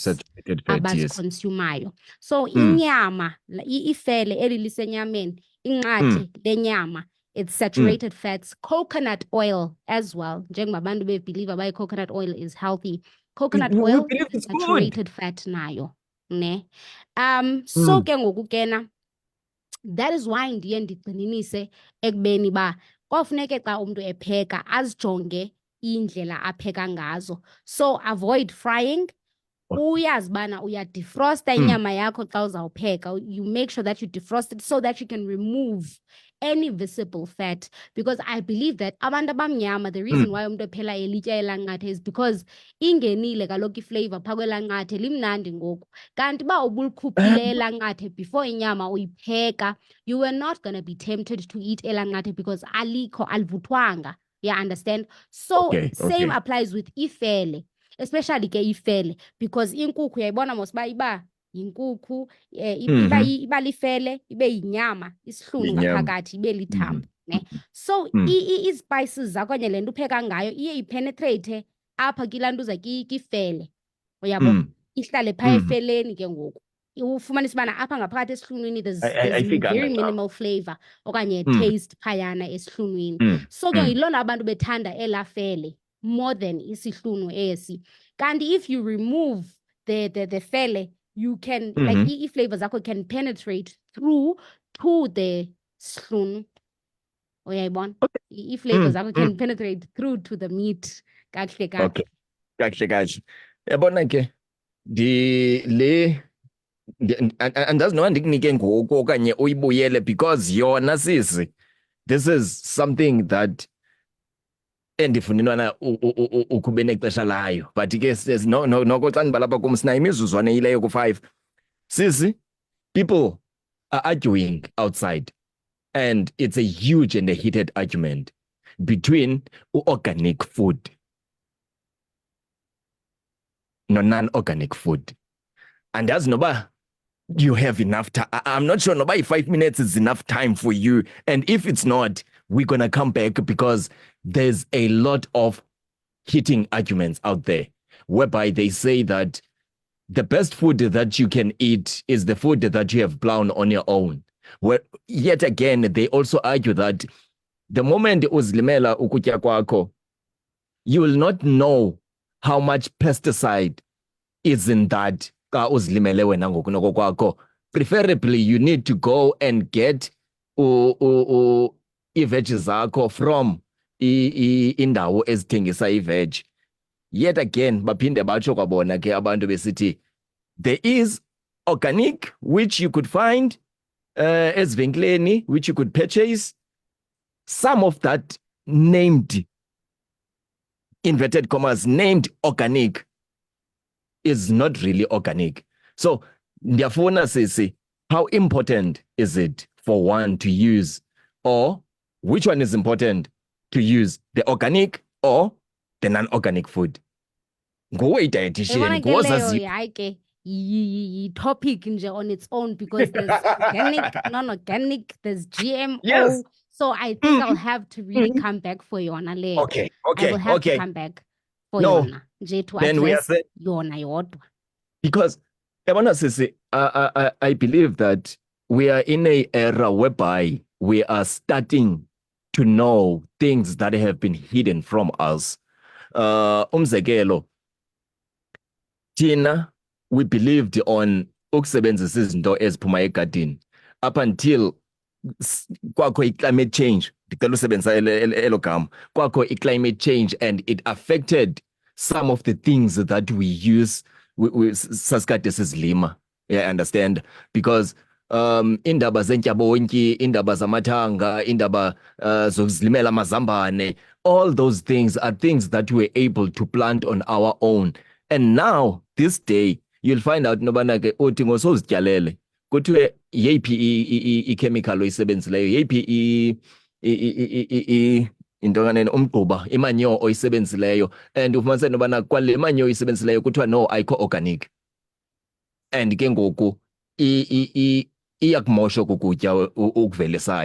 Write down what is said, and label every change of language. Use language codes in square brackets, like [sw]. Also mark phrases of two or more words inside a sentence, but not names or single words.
[en] Saturated fat, yes. [xh] abaziconsumayo. So inyama ifele eli lisenyameni, inqathe lenyama, [en] it's saturated fats. Coconut oil as well, [xh] njengoba abantu bebelieve uba [en] coconut oil is healthy. Coconut We oil believe is it's good. saturated fat [xh] nayo ne. So ke ngoku kena, [en] that is why [xh] ndiye ndigxininise ekubeni ba kofuneke xa umntu epheka azijonge indlela apheka ngazo. [en] So avoid frying. [xh] Uyazi bana uyadefrosta inyama yakho xa uzawupheka. [en] You make sure that you defrost it so that you can remove any visible fat, because I believe that [xh] abantu abamnyama, [en] the reason why [xh] umntu ephela elitya elanqathe [en] is because [xh] ingenile kaloku iflavor phaa kwelanqathe, limnandi ngoku. Kanti uba ubulikhuphile elanqathe before inyama uyipheka, [en] you were not going to be tempted to eat elanqathe because [xh] alikho, alivuthwanga. [en] Yeah, understand? So same applies with [xh] ifele, especially ke ifele, because inkukhu yayibona mos uba iba yinkukhu, iba lifele, ibe yinyama, isihlunu ngaphakathi, ibe lithambo ne. So i-spices zakho okanye le nto upheka ngayo iye ipenetrate apha kilaa nto kifele, uyabo, ihlale phaa efeleni ke ngoku. Ufumanise ubana apha ngaphakathi esihlunwini [en] there's very minimal flavor [xh] okanye taste phayana esihlunwini. So ke yiloo nto abantu bethanda elaa fele [en] more than [xh] isihlunu esi. [en] Kanti if you remove the fele, you can like [xh] i-flavor zakho [en] can penetrate through to the sihlunu. [xh] Uyayibona? I-flavor zakho [en] can penetrate through to the meat. [xh] Kakuhle kakuhle. Okay. Kakuhle. Yabona ke andazi noba ndikunike ngoku okanye uyibuyele, because yona sisi, [en] this is something that [xh] endifuna intwana ukube nexesha layo, but ke noko xa ndibalapha kum sinayo imizuzwana eyileyo ku-5. Sisi, [en] people are arguing outside, and it's a huge and a heated argument between organic food no non-organic food. And as noba you have enough time, I'm not sure noba 5 minutes is enough time for you, and if it's not, we're gonna come back, because there's a lot of heating arguments out there whereby they say that the best food that you can eat is the food that you have grown on your own. Well, yet again, they also argue that the moment [xh] uzlimela ukutya kwakho, [en] you will not know how much pesticide is in that [xh] xa uzlimele wena ngokunoko kwakho. [en] Preferably, you need to go and get [xh] ii-veg zakho [en] from [xh] indawo ezithengisa ii-veg. [en] Yet again, [xh] baphinde batsho kwabona ke abantu besithi, [en] there is organic, which you could find ezivenkileni, which you could purchase. Some of that named, inverted commas, named organic is not really organic. [xh] So ndiyafuna sisi [en] how important is it for one to use, or which one is important to use, the organic or the non-organic food? [xh] Nguwe i-dietitian, Yabona ke nguwe leyo ozaziyo. hayi ke yi-topic nje [en] on its own because there's organic, non-organic, there's Yes. GMO. So I think I'll have to really come back for [xh] yona leyo. [en] Okay, I will okay, have to okay. come back for No, [xh] yona nje to [en] then we are address set. [xh] yona yodwa. Because yabona sisi, [en] I believe that we are in a era whereby we are starting to know things that have been hidden from us. [xh] Umzekelo, thina [en] we believed on [xh] ukusebenzisa izinto eziphuma egadini [en] up until [xh] kwakho i-climate change. Ndicela usebenzisa elo gama. Kwakho i-climate change [en] and it affected some of the things that we use [xh] sasikade sizilima. [en] Yeah, I understand, [xh] because indaba zentyabontyi, indaba zamathanga, indaba zokuzilimela amazambane, [en] all those things are things that we're able to plant on our own. And now this day you'll find out [xh] nobana ke uthi ngosozityalele kuthiwe yeyiphi i-chemical oyisebenzisileyo, yeyiphi into kanene umgquba, imanyo oyisebenzisileyo, and ufumaniseke nobana kwale manyo oyisebenzisileyo kuthiwa no, ayikho organic. And ke ngoku iyakumosha ukutya ukuvelisayo.